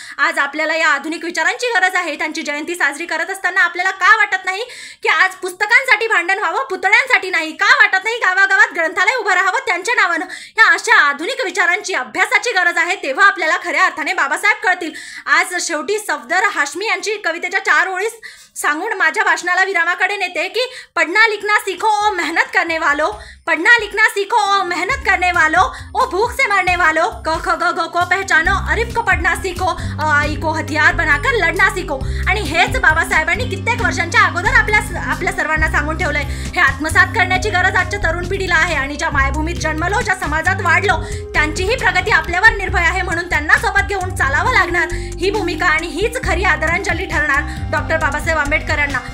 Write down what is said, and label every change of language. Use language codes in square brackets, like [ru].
[mr] आज आपल्याला या आधुनिक विचारांची गरज आहे. त्यांची जयंती साजरी करत असताना आपल्याला का वाटत नाही की आज पुस्तकांसाठी भांडण व्हावं, पुतळ्यांसाठी नाही? का वाटत नाही गावागावात ग्रंथालय उभं राहावं त्यांच्या नावानं? या अशा आधुनिक विचारांची, अभ्यासाची गरज आहे. तेव्हा आपल्याला खऱ्या अर्थाने बाबासाहेब कळतील. आज शेवटी सफदर हाशमी यांची कवितेच्या 4 ओळी सांगून माझ्या भाषणाला विरामाकडे नेते की [hi] पढ़ना लिखना सीखो ओ मेहनत करने वालों, पढ़ना लिखना सीखो ओ मेहनत करने वालों, ओ भूख से मरने वालों, क ख ग घ को पहचानो, अरिफ को पढ़ना सीखो, अ आ इ को हथियार बनाकर लढना सीखो. [mr] आणि हेच बाबासाहेबांनी कित्येक वर्षांच्या अगोदर आपल्या सर्वांना सांगून ठेवलंय. हे आत्मसात करण्याची गरज आजच्या तरुण पिढीला आहे आणि ज्या मायभूमीत जन्मलो, ज्या समाजात वाढलो, त्यांचीही प्रगती आपल्यावर निर्भय आहे म्हणून त्यांना सोबत घेऊन चालावं लागणार. ही भूमिका आणि हीच खरी आदरांजली ठरणार डॉक्टर बाबासाहेब आंबेडकरांना.